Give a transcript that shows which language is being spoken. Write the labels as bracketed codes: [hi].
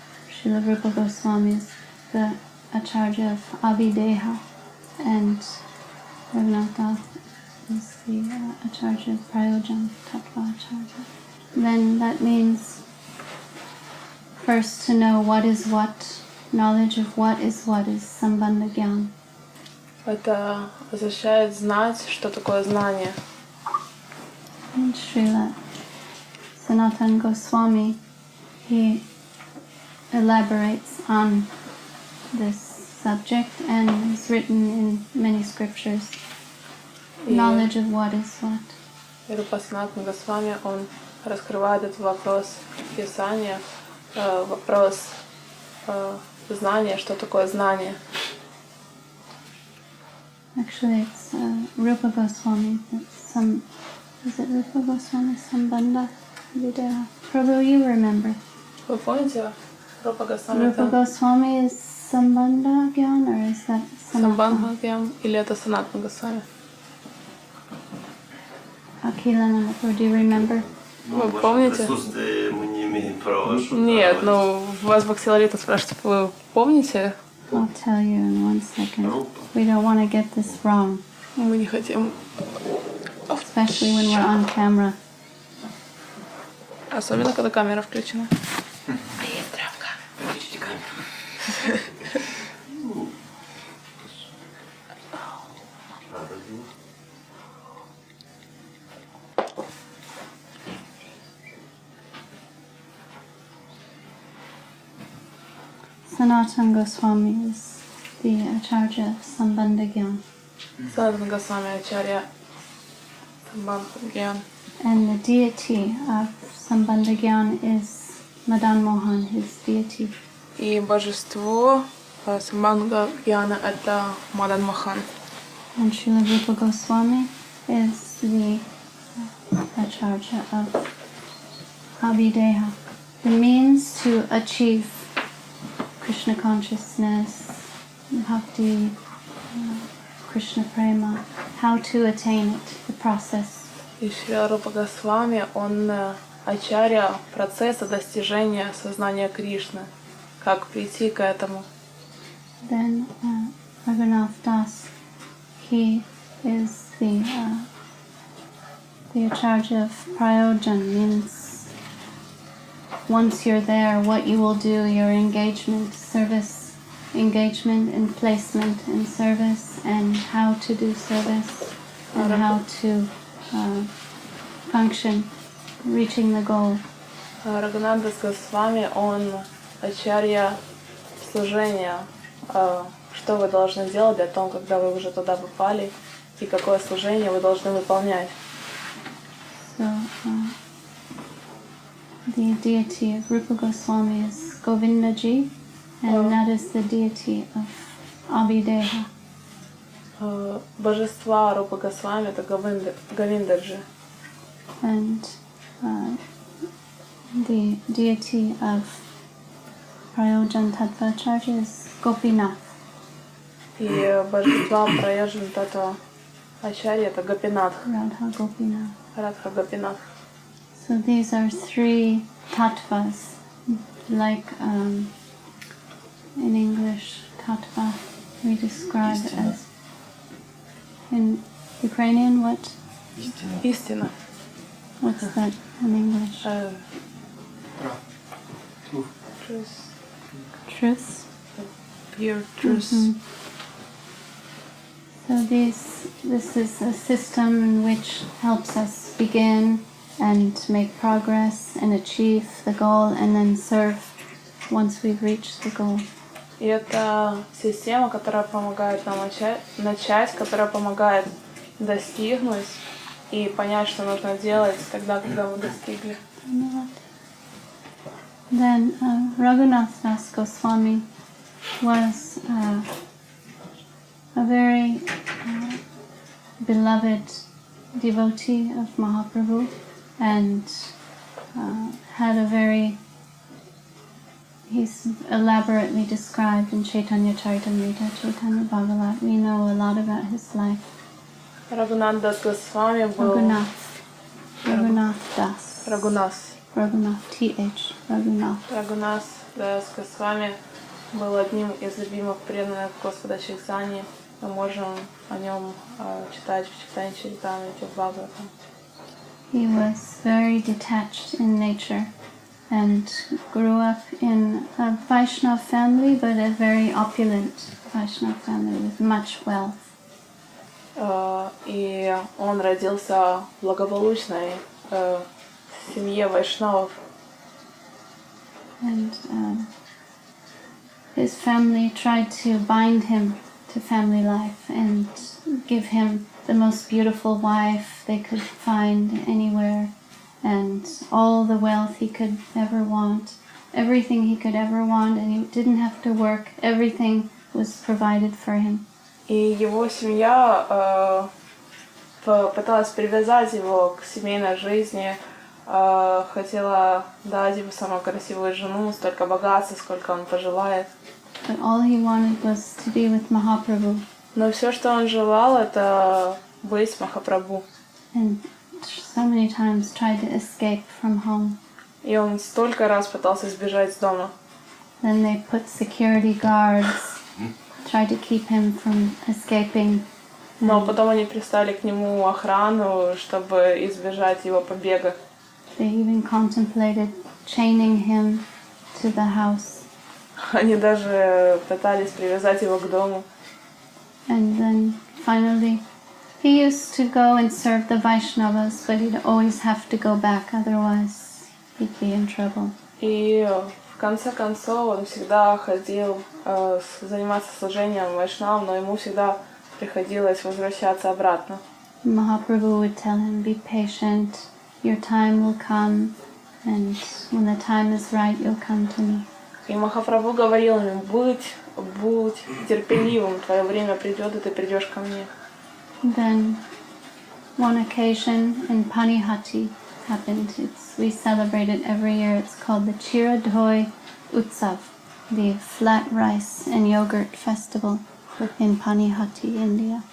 [en] Srila Rupa Goswami is the Acharya of Abhideha, and Raghunath is the Acharya of Prayojan, Tattva Acharya. Then that means first to know what is what, knowledge of what is Sambandha Gyan. [ru] Это означает знать, что такое знание. [en] And Srila Sanatana Goswami, he elaborates on this subject and is written in many scriptures. Knowledge of what is what. [ru] Рупа Санатана Госвами, он раскрывает этот вопрос Писания, вопрос знания, что такое знание. [en] Actually, it's Rupa Goswami. Is it Rupa Goswami? Sambandha Videha. Prabhu, you remember? [ru] Вы помните, Рупа Госвами? [en] Rupa Goswami is Sambandha Gyan, or is that [ru] Самбандха Гьян или это Санатана Госвами? [en] Akhilananda, do you remember? [ru] Вы помните? Мы не имеем права. Нет, ну вас Бхакти Лалита спрашивает, вы помните? [en] I'll tell you in 1 second. We don't want to get this wrong. [ru] Мы не хотим. [en] Especially when we're on camera. [ru] Особенно, когда камера включена. А есть травка. Включите камеру. [en] Sanatana Goswami is the Acharya of Sambandha Gyan. [ru] Санатана Госвами Ачарья Самбандха Гьян. [en] And the deity of Sambandha Gyan is Madan Mohan, his deity. [ru] И божество Самбандха Гьяна — это Мадан Мохан. [en] And Srila Rupa Goswami is the Acharya of Abhideha. The means to achieve Krishna consciousness, bhakti, Krishna prema, how to attain it, the process. [ru] И Шрила Рупа Госвами, он ачарья процесса достижения сознания Кришны. Как прийти к этому? [en] Then Raghunath Das, he is the Acharya of Prayojan, means once you're there, what you will do, your engagement, service, engagement and placement in service, and how to do service, and how to function, reaching the goal. [ru] Рагхунатхи Даса Госвами, он ачарья служения. Что вы должны делать для того, когда вы уже туда попали, и какое служение вы должны выполнять. [en] So, the deity of Rupa Goswami is Govindaji, and that is the deity of Abhideha. [ru] Божества Рупа Госвами — это Говиндаджи. [en] And the deity of Prayojan Tattva Acharya is Gopinath. [ru] И божества Праяджан Татва Ачарья — это Гопинатх. [en] Radha Gopinath. [ru] Радха Гопинатх. [en] So these are 3 tattvas, like in English, tattva we describe as, in Ukrainian, what? [ru] Истина. [en] What's that in English? Truth. Truth. Pure truth. Mm-hmm. So this is a system in which helps us begin and make progress and achieve the goal and then serve once we've reached the goal. [ru] И это система, которая помогает нам начать, которая помогает достигнуть и понять, что нужно делать тогда, когда мы достигли. [en] Then Raghunath Dasa Goswami was a very beloved devotee of Mahaprabhu and had a very, he's elaborately described in Chaitanya Charitamrita, Chaitanya Bhagavat. We know a lot about his life. [ru] Рагхунатхи Даса Госвами был... [en] Raghunath Das. Raghunath, T.H. [ru] Рагхунатхи Даса Госвами был одним из любимых преданных Господа Чайтаньи. Мы можем о нем читать в Чайтанья Чаритамрите, в Бхагаватам. [en] He was very detached in nature and grew up in a Vaishnava family, but a very opulent Vaishnava family with much wealth. [ru] И он родился в благополучной семье вайшнавов. [en] And his family tried to bind him to family life and give him the most beautiful wife they could find anywhere and all the wealth he could ever want, everything he could ever want, and he didn't have to work. Everything was provided for him. [ru] И его семья пыталась привязать его к семейной жизни, хотела дать ему самую красивую жену, столько богатства, сколько он пожелает. [en] But all he wanted was to be with Mahaprabhu. [ru] Но все, что он желал, это быть с Махапрабху. [en] And so many times tried to escape from home. [ru] И он столько раз пытался сбежать с дома. [en] Then they put security guards, tried to keep him from escaping. [ru] Но потом они приставили к нему охрану, чтобы избежать его побега. [en] They even contemplated chaining him to the house. [ru] Они даже пытались привязать его к дому. [en] And then finally, he used to go and serve the Vaishnavas, but he'd always have to go back, otherwise he'd be in trouble. [ru] И в конце концов он всегда ходил заниматься служением вайшнавам, но ему всегда приходилось возвращаться обратно. [en] Mahaprabhu would tell him, be patient, your time will come, and when the time is right, you'll come to me. [ru] И Махапрабху говорил ему, будь терпеливым, твое время придет, и ты придешь ко мне. [en] Then one occasion in Panihati happened. We celebrate it every year. It's called the Chiradhoi Utsav, the flat rice and yogurt festival in Panihati, India.